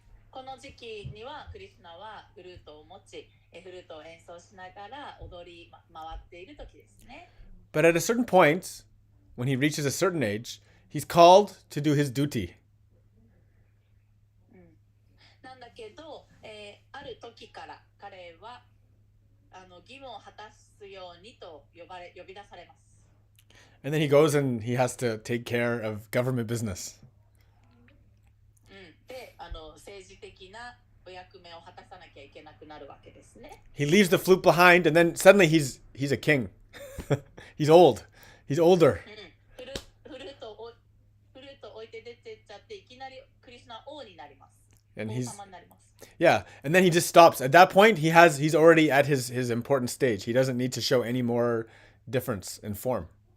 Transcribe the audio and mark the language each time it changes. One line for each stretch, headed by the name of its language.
Japanese: この時期にはクリシュナはフルートを持ち、フルートを演奏しながら踊り回っている時ですね。
English: But at a certain point, when he reaches a certain age, he's called to do his duty.
Japanese: なんだけど、ある時から彼は義務を果たすようにと呼び出されます。
English: And then he goes and he has to take care of government business.
Japanese: で、政治的なお役目を果たさなきゃいけなくなるわけですね。
English: He leaves the flute behind, and then suddenly he's a king. He's old. He's older.
Japanese: フルートを置いて出てっちゃっていきなりクリシュナ王になります。
English: And
Japanese: 王
English: he's
Japanese: 様になります。
English: yeah, and then he just stops. At that point, he's already at his important stage. He doesn't need to show any more difference in form.